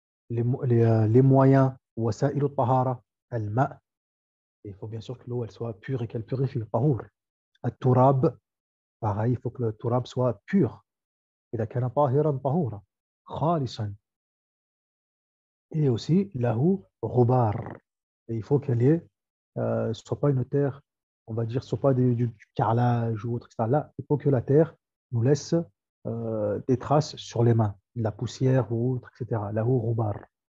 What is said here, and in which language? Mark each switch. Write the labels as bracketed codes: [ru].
[fr] Les moyens, wasa'il al-tahara, al-ma', il faut bien sûr que l'eau elle soit pure et qu'elle purifie. Tahour. Al-turab, pareil, il faut que le turab soit pur. [ar] إذا كان طاهرا طهورا خالصا. [fr] Et aussi, [ar] lahu ghubar. [fr] Et il faut qu'elle ait, soit pas une terre, on va dire, soit pas du carrelage ou autre, etc. Là, il faut que la terre nous laisse des traces sur les mains, de la poussière ou autre, etc. [ar] Lahu ghubar.